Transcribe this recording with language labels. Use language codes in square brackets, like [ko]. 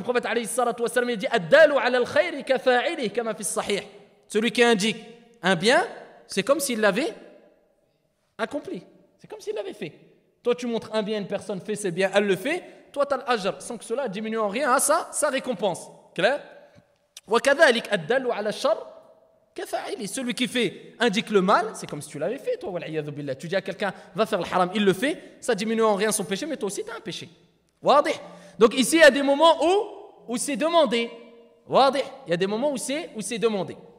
[fr] Le prophète, alayhi salatu wa salam, il dit, [ar] ad-dalu 'ala al-khayri ka fa'ilihi, kama fi as-sahih. [fr] Celui qui indique un bien, c'est comme s'il l'avait accompli. C'est comme s'il l'avait fait. Toi, tu montres un bien, une personne fait ses biens, elle le fait. Toi, tu as l'ajr, sans que cela diminue en rien à sa récompense. Clair? [ar] وكذلك الدال على الشر كفاعله. [fr] Celui qui fait indique le mal, c'est comme si tu l'avais fait, toi. [ar] والعياذ بالله. [fr] Tu dis à quelqu'un, va faire le haram, il le fait, ça diminue en rien son péché, mais toi aussi, tu as un péché. [ar] واضح? [fr] Donc ici, il y a des moments où c'est demandé. [ar] واضح? [fr] Il y a des moments où c'est demandé.